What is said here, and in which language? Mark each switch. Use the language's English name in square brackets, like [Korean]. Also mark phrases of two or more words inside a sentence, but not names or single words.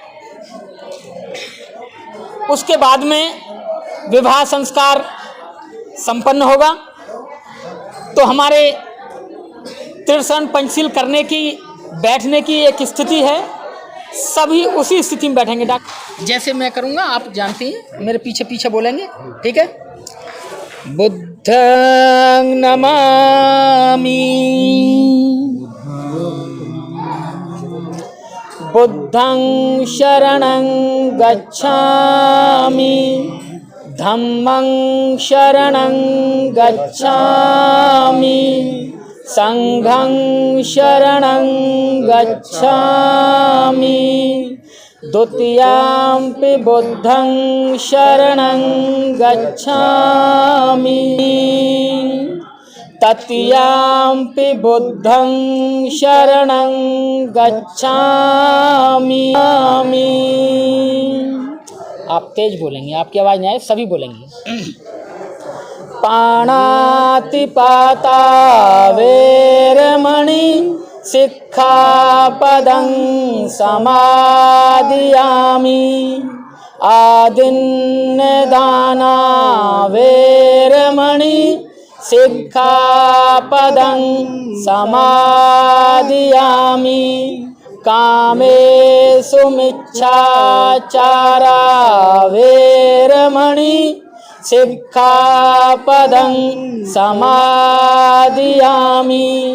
[Hindi] उसके बाद में विवाह संस्कार संपन्न होगा। तो हमारे त्रिशरण पंचशील करने की, बैठने की एक स्थिति है, सभी उसी स्थिति में बैठेंगे। डॉक्टर जैसे मैं करूँगा आप जानती हैं, मेरे पीछे पीछे बोलेंगे, ठीक है। [Pali] बुद्धं नमामि, बुद्धं शरणं गच्छामि, धम्मं शरणं गच्छामि, संघं शरणं गच्छामि, द्वितीयाम्पि बुद्धं शरणं गच्छामि, तृतीयाम्पि बुद्धं शरणं गच्छामि। [Hindi] आप तेज बोलेंगे, आपकी आवाज़ नहीं आए, सभी बोलेंगे। [Pali] पाणातिपाता वेरमणि सिक्खापदं समादियामि, आदिन्नदाना वेरमणि सिक्खापदं समादियामि, कामेषु मिच्छाचारा वेरमणि सिक्खापदं समादियामि,